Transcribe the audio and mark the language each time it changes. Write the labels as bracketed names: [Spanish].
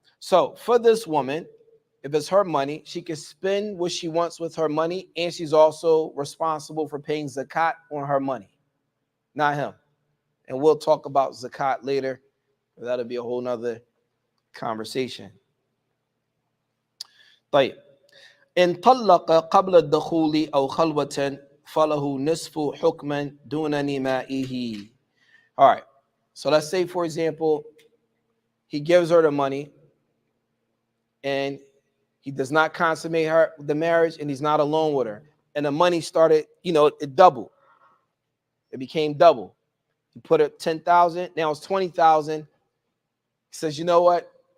[English] So for this woman, if it's her money, she can spend what she wants with her money, and she's also responsible for paying zakat on her money, not him. And we'll talk about zakat later. That'll be a whole nother conversation. [Arabic] طيب. إن طلق قبل الدخول أو خلوة فله نصف حكما دون نمائه. [English] All right. So let's say, for example, he gives her the money and he does not consummate the marriage and he's not alone with her. And the money started, it doubled. It became double. He put it 10,000, now it's 20,000. He says, you know what?